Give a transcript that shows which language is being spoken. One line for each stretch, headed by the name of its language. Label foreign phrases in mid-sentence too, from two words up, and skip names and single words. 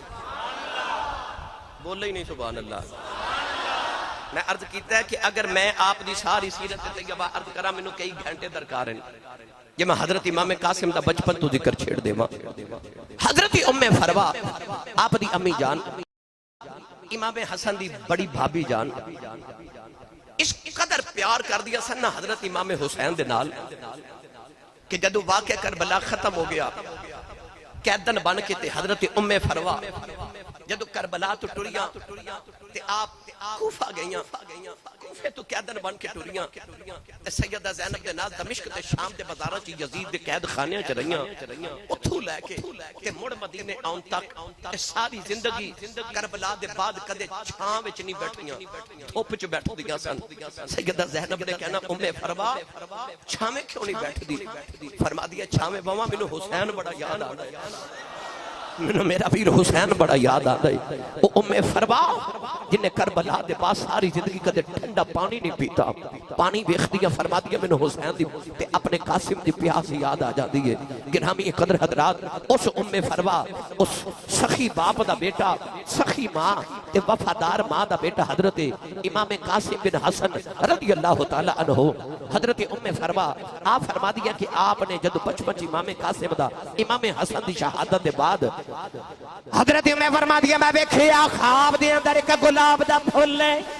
Punjabi: بولے ہی نہیں
Arabic: سبحان اللہ
Punjabi: میں عرض کیتا ہے کہ اگر میں آپ دی ساری سیرت طیبہ عرض کرا میں نو کئی گھنٹے درکار ہیں یہ میں حضرت امام قاسم دا بچپن تو ذکر چھیڑ دے ماں حضرت ام فروا آپ دی امی جان امام حسن دی بڑی بھابی جان اس قدر پیار کر دیا سننا حضرت امام حسین دے نال کہ جدو واقعہ کربلا ختم ہو گیا قیدن بن کے تے حضرت ام فروا جدو کربلا تو ٹریاں تے آپ کوفہ گئیاں کوفے تو قیدن بن کے ٹریاں سیدہ زینب دے نال دمشق تے شام دے بازاراں چ یزید دے قید خانیاں چ رہیاں اتھوں لے کے تے مڑ مدینے آن تک ساری زندگی کربلا دے بعد کدے چھاں وچ نہیں بیٹھیاں دھوپ چ بیٹھ دیاں سن سیدہ زینب نے کہنا ام فروا چھاویں کیوں نہیں بیٹھ دی فرما دیا چھاویں بواں مینوں حسین بڑا یاد آندا ہے مینوں میرا ویر حسین بڑا یاد آتا ہے وہ ام فروا جنہیں کربلا دے پاس ساری زندگی کدے ٹھنڈا پانی نہیں پیتا پانی بیخ دیا فرما دیا مینوں حسین دی تے اپنے قاسم دی پیاس یاد آ جاتی ہے گرامی قدر حضرات اس ام فروا اس سخی باپ دا بیٹا سخی ماں تے وفادار ماں دا بیٹا حضرت امام قاسم بن حسن
Arabic: رضی اللہ تعالی عنہ
Punjabi: حضرت ام فروا آپ فرما دیا کہ آپ نے جدو بچپن امام قاسم دا امام حسن دی شہادت دے بعد حضرت میں فرما دیا میں ویکھیا خواب دے اندر ایک گلاب دا پھول ہے